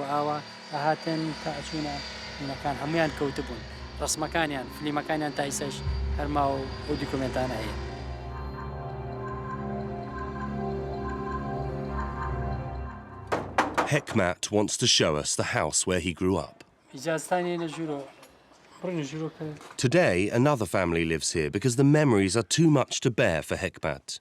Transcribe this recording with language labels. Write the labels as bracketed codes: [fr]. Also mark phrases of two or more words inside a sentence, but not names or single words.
[ckb] ئاوا ئاهاتن تا ئەچوونە نەکان هەمویان کەوتبوون ڕسمەکانیان فلیمەکانیان تا ئیسەش هەرماوە ئەو دیکۆمنتانە هەیە. [en] Hekmat wants to show us the house where he grew up. Today, another family lives here because the memories are too much to bear for Hekmat.